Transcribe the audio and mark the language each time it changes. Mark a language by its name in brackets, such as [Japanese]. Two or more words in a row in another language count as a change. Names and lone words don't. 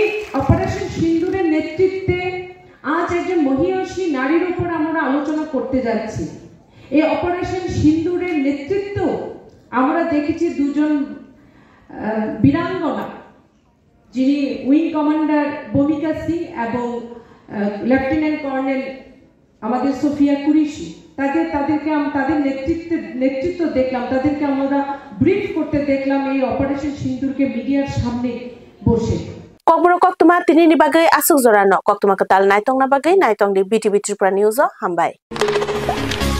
[Bangla] অপারেশন সিন্দুরের নেতৃত্বে আজ একজন মহিয়সী নারীর উপর আমরা আলোচনা করতে যাচ্ছি এই অপারেশন সিন্দুরের নেতৃত্ব আমরা দেখেছি দুজন বীরাঙ্গনা যিনি [English] wing commander [Bangla] ভূমিকা সিং এবং [English] lieutenant colonel [Bangla] আমাদের সোফিয়া কুরেশি তাদের নেতৃত্ব দেখলাম তাদেরকে আমরা ব্রিফ করতে দেখলাম এই অপারেশন সিন্দুরকে মিডিয়ার সামনে বসে [Kok Borok] Kokboro koktuma tini ni bagai asuk jorano koktuma ketal naitong na bagai naitong di BTV Tripura News hambai